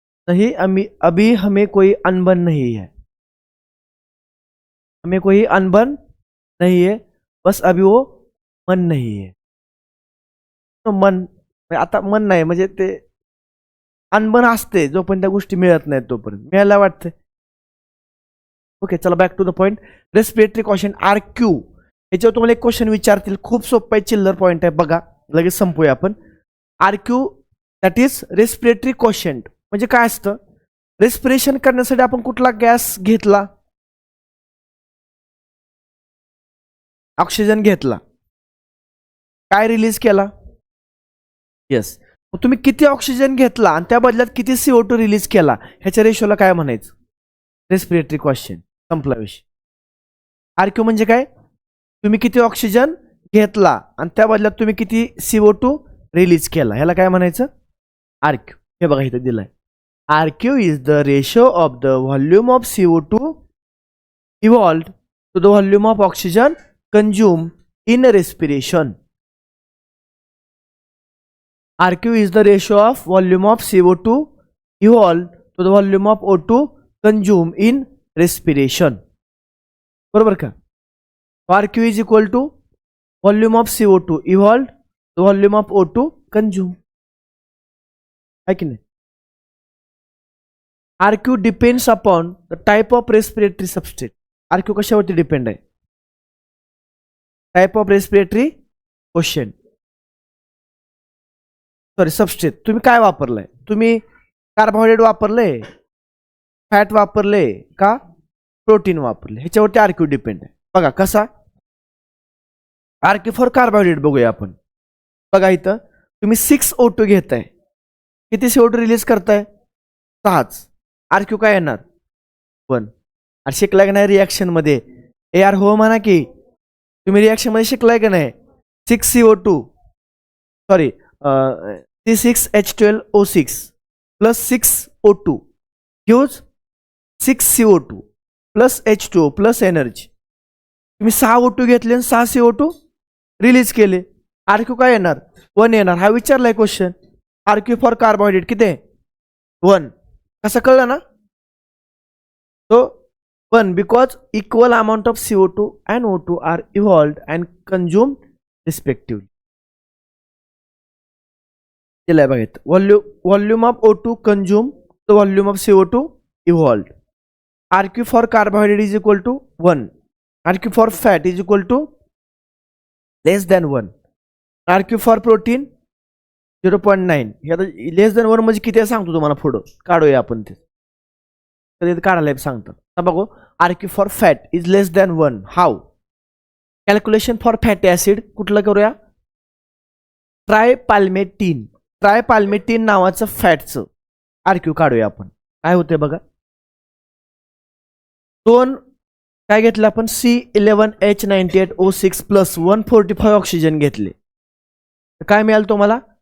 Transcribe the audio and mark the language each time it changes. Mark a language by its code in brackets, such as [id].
[hi] नहीं अभी हमें कोई अनबन नहीं है. हमें कोई अनबन नहीं है, बस अभी वो मन नहीं है. [mr] तो मन आता मन नाही, म्हणजे ते अनबन असते जोपर्यंत त्या गोष्टी मिळत नाहीत तोपर्यंत. मिळायला वाटते. ओके, चला [en] Back to the point. [mr] Respiratory question RQ. याच्यावर तुम्हाला एक क्वेश्चन विचारतील, खूप सोपं आहे, चिल्लर पॉइंट आहे, बघा लगेच संपूया आपण. RQ that is respiratory question. म्हणजे काय असतं? रेस्पिरेशन करण्यासाठी आपण कुठला गॅस घेतला? ऑक्सिजन घेतला. काय रिलीज केला? येस. मग तुम्ही किती ऑक्सिजन घेतला आणि त्या बदल्यात किती CO2 रिलीज केला, ह्याच्या रेशोला काय म्हणायचं? Respiratory question. संपला विषय. RQ म्हणजे काय? तुम्ही किती ऑक्सिजन घेतला आणि त्या बदल्यात तुम्ही किती CO2 रिलीज केला, ह्याला काय म्हणायचं? RQ. हे बघा इथे दिलंय. [en] RQ is the ratio of the volume of CO2 evolved to the volume of oxygen consumed in respiration. RQ is the ratio of volume of CO2 evolved to the volume of O2 consumed in respiration. [mr] बरोबर का? [en] RQ is equal to volume of CO2 evolved to volume of O2 consumed. [mr] है की नाही? [en] RQ depends upon the type of respiratory substrate. [mr] RQ कशावरती depend आहे? Type of respiratory question. Sorry, substrate. तुम्ही काय वापरलंय? तुम्ही carbohydrate वापरले, फॅट वापरले का प्रोटीन वापरले, ह्याच्यावरती RQ डिपेंड आहे. बघा कसा. RQ फॉर कार्बोहायड्रेट बघूया आपण. बघा इथं तुम्ही 6O2 घेताय, किती CO2 रिलीज करताय? 6च. RQ काय येणार? 1. आणि शिकलाय का नाही रिॲक्शन मध्ये? यार हो म्हणा की, तुम्ही रिॲक्शन मध्ये शिकलाय का नाही? 6CO2 sorry C6H12O6 plus 6O2 huge 6CO2 plus H2O plus energy. तुम्ही 6O2 घेतले आणि 6 CO2 रिलीज केले. RQ काय येणार? 1 येणार. हा विचारलाय क्वेश्चन. RQ फॉर कार्बोहायड्रेट किती आहे? 1. कसं कळलं ना? [en] So 1 because equal amount of CO2 and O2 are evolved and consumed respectively. [mr] दिलंय बघा इथं. [en] Volume of O2 consumed, the volume of CO2 evolved. RQ for carbohydrate is equal to 1. RQ for fat is equal to less than 1. RQ for protein 0.9. [mr] हे आता लेस than 1 म्हणजे किती आहे सांगतो तुम्हाला पुढं. काढूया आपण ते. कधी काढायला सांगतात. आता बघू. [en] RQ for fat is less than 1. How? Calculation for fatty acid [mr] कुठलं करूया? ट्रायपाल्मेटीन. ट्रायपाल्मेटीन नावाचं फॅटचं RQ काढूया आपण. काय होते बघा. 2 काय घेतलं आपण? C11H98O6 प्लस 145 ऑक्सिजन घेतले. काय मिळालं तुम्हाला?